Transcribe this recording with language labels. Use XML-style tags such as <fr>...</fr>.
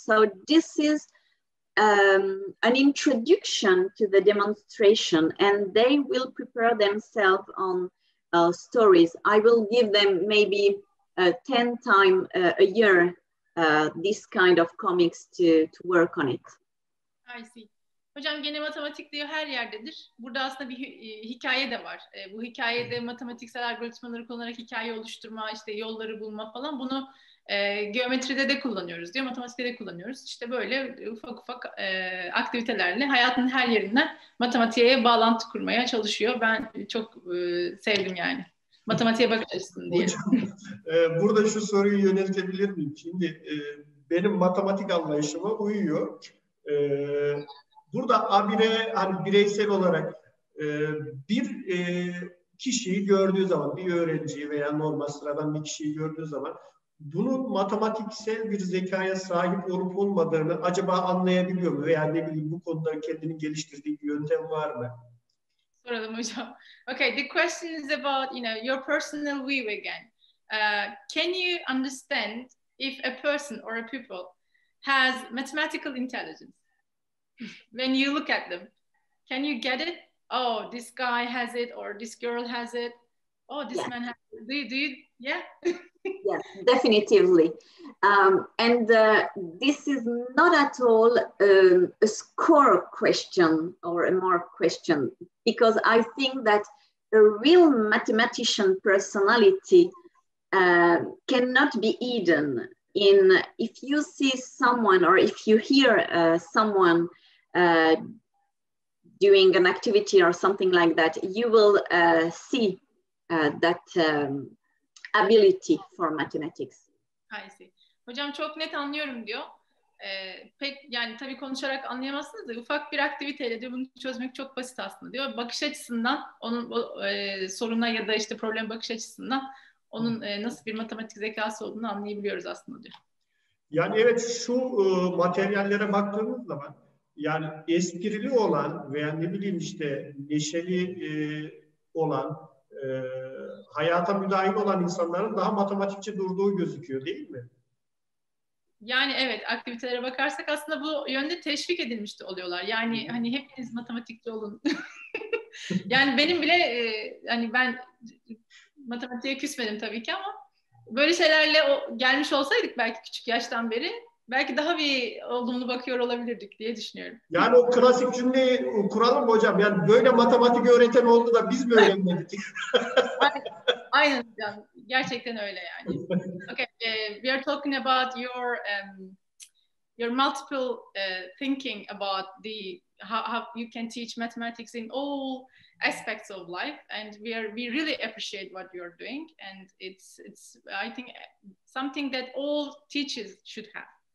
<en>So this is an introduction to the demonstration, and they will prepare themselves on stories. I will give them maybe 10 times a year this kind of comics to work on it. I see.</en> <tr>Hocam gene matematik diyor her yerdedir. Burada aslında bir hikaye de var. Bu hikayede matematiksel algoritmaları kullanarak hikaye oluşturma, işte yolları bulma falan, bunu geometride de kullanıyoruz diyor, matematikte de kullanıyoruz. İşte böyle ufak ufak aktivitelerle hayatın her yerinden matematiğe bağlantı kurmaya çalışıyor. Ben çok sevdim yani. Matematiğe bakış açısını diyelim. Hocam, burada şu soruyu yöneltebilir miyim? Şimdi benim matematik anlayışıma uyuyor. Burada Abir'e hani bireysel olarak bir kişiyi gördüğü zaman, bir öğrenciyi veya normal sıradan bir kişiyi gördüğü zaman bunun matematiksel bir zekaya sahip olup olmadığını acaba anlayabiliyor mu? Veya ne bileyim bu konuda kendini geliştirdiği bir yöntem var mı? Soralım hocam.</tr> <en>Okay, the question is about, your personal view again. Can you understand if a person or a pupil has mathematical intelligence? When you look at them, can you get it? Oh, this guy has it, or this girl has it. Oh, this man has it. Do you? Yeah. Yes, definitively. And this is not at all a score question or a mark question, because I think that a real mathematician personality cannot be hidden. If you see someone or if you hear someone doing an activity or something like that, you will see that ability for mathematics. I see.</en> <tr>Hocam çok net anlıyorum diyor. Pek yani tabii konuşarak anlayamazsınız da ufak bir aktiviteyle diyor bunu çözmek çok basit aslında diyor. Bakış açısından onun soruna ya da işte problem bakış açısından onun nasıl bir matematik zekası olduğunu anlayabiliyoruz aslında diyor. Yani evet şu materyallere baktığımız zaman yani esprili olan veya ne bileyim işte neşeli olan hayata müdahil olan insanların daha matematikçi durduğu gözüküyor değil mi? Yani evet aktivitelere bakarsak aslında bu yönde teşvik edilmiş de oluyorlar. Yani hani hepiniz matematikçi olun. Yani benim bile hani ben matematiğe küsmedim tabii ki ama böyle şeylerle gelmiş olsaydık belki küçük yaştan beri belki daha bir olumlu bakıyor olabilirdik diye düşünüyorum. Yani o klasik cümleyi kuralım mı hocam? Yani böyle matematik öğreten oldu da biz mi öğrenmedik? Aynen hocam. Gerçekten öyle yani.</tr> <en>Okay, we are talking about your multiple thinking about how you can teach mathematics in all aspects of life, and we really appreciate what you're doing, and it's I think something that all teachers should have.</en>